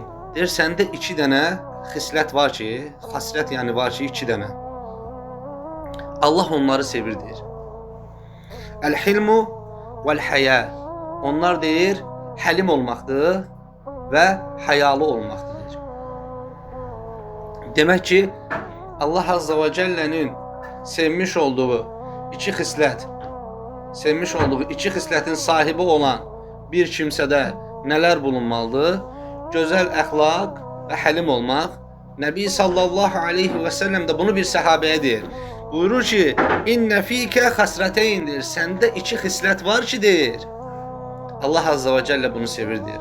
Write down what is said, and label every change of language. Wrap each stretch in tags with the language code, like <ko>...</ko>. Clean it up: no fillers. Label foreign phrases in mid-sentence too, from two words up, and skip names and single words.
<az>Deyir, səndə iki dənə xislət var ki, xasrət yəni var ki, iki dənə. Allah onları sevir, deyir.</az> <ar>الحلم والحياء.</ar> <az>Onlar deyir, həlim olmaqdır və həyalı olmaqdır, deyir. Demək ki, Allah</az> <ar>عز وجل'nin</ar> <az>sevmiş olduğu iki xislətin sahibi olan bir kimsədə nələr bulunmalıdır? Gözəl əxlaq və həlim olmaq. Nəbi</az> <ar>صلى الله عليه وسلم</ar> <az>də bunu bir səhabəyə deyir. Buyurur ki,</az> <ar>إن فيك</ar> <az>xasrəteyndir. Səndə iki xislət var ki, deyir. Allah</az> <ar>عز وجل</ar> <az>bunu sevir, deyir.</az>